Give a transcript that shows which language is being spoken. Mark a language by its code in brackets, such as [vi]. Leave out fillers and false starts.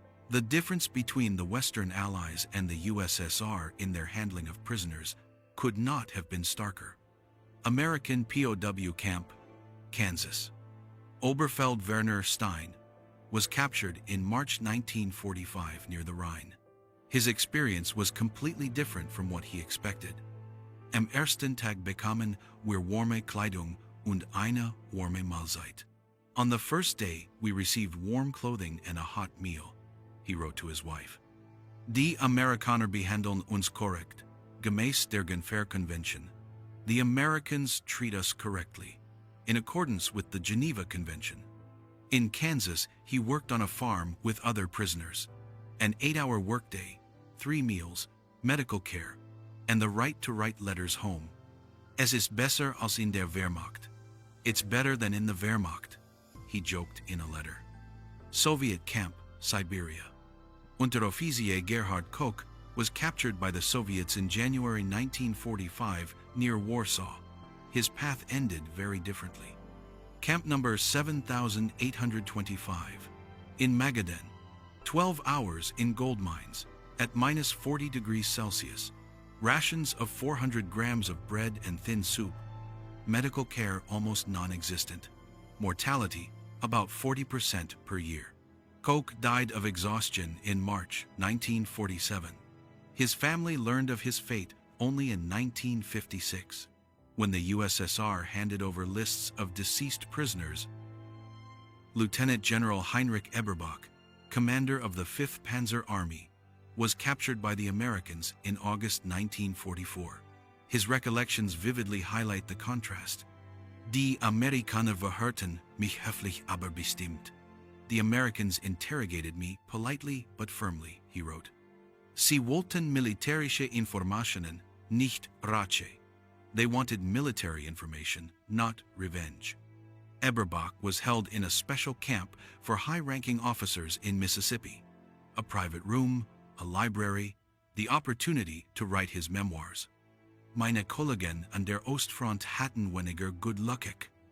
[en] The difference between the Western Allies and the USSR in their handling of prisoners could not have been starker. American POW Camp, Kansas. Oberfeld Werner Stein was captured in March 1945 near the Rhine. His experience was completely different from what he expected. [de] Am ersten Tag bekamen wir warme Kleidung und eine warme Mahlzeit. [en] On the first day, we received warm clothing and a hot meal, he wrote to his wife. [de] Die Amerikaner behandeln uns korrekt, gemäß der Geneva Convention. [en] The Americans treat us correctly, in accordance with the Geneva Convention. In Kansas, he worked on a farm with other prisoners. An 8-hour workday, 3 meals, medical care, and the right to write letters home. [de] Es ist besser als in der Wehrmacht. [en] It's better than in the Wehrmacht, he joked in a letter. Soviet Camp, Siberia. Unteroffizier Gerhard Koch was captured by the Soviets in January 1945 near Warsaw. His path ended very differently. Camp number 7825. In Magadan. 12 hours in gold mines, at minus 40 degrees Celsius. Rations of 400 grams of bread and thin soup. Medical care almost non-existent. Mortality about 40% per year. Koch died of exhaustion in March 1947. His family learned of his fate only in 1956, when the USSR handed over lists of deceased prisoners. Lieutenant General Heinrich Eberbach, commander of the 5th Panzer Army, was captured by the Americans in August 1944. His recollections vividly highlight the contrast. [de] Die Amerikaner verhörten mich höflich aber bestimmt. [en] The Americans interrogated me politely but firmly, he wrote. [de] Sie wollten militärische Informationen, nicht Rache. [en] They wanted military information, not revenge. Eberbach was held in a special camp for high-ranking officers in Mississippi. A private room, a library, the opportunity to write his memoirs. [de] Meine Kollegen an der Ostfront hatten weniger [en] good luck.